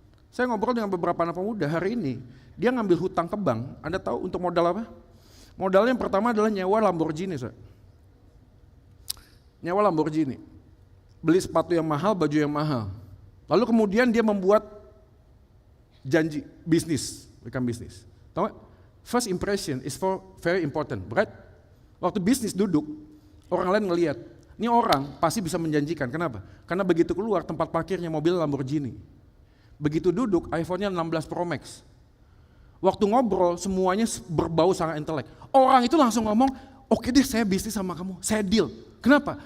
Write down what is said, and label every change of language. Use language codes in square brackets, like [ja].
[id] Saya ngobrol dengan beberapa anak pemuda hari ini, dia ngambil hutang ke bank. Anda tahu untuk modal apa? Modalnya yang pertama adalah nyewa Lamborghini. Nyewa Lamborghini. Beli sepatu yang mahal, baju yang mahal. Lalu kemudian dia membuat janji bisnis, bukan bisnis. Tahu gak? [en] First impression is very important, right? [id] Waktu bisnis duduk, orang lain ngelihat. Ini orang pasti bisa menjanjikan, kenapa? Karena begitu keluar tempat parkirnya mobil Lamborghini. Begitu duduk iPhone-nya 16 Pro Max. Waktu ngobrol semuanya berbau sangat intelek. Orang itu langsung ngomong, oke deh saya bisnis sama kamu, saya deal. Kenapa?